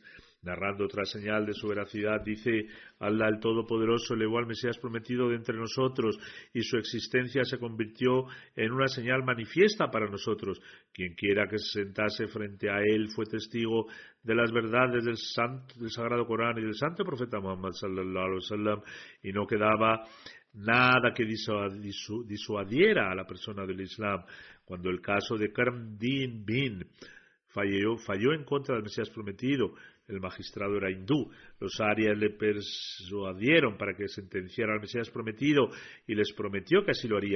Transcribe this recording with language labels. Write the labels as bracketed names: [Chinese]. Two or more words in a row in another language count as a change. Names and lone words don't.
[Spanish] Narrando otra señal de su veracidad, dice: Allah el Todopoderoso elevó al Mesías prometido de entre nosotros y su existencia se convirtió en una señal manifiesta para nosotros. Quien quiera que se sentase frente a él fue testigo de las verdades del Sagrado Corán y del Santo Profeta Muhammad [Arabic] صلى الله عليه وسلم, [Spanish] y no quedaba nada que disuadiera a la persona del Islam. Cuando el caso de Karam-Din bin falló en contra del Mesías prometido, el magistrado era hindú. Los arias le persuadieron para que sentenciara al Mesías prometido y les prometió que así lo haría.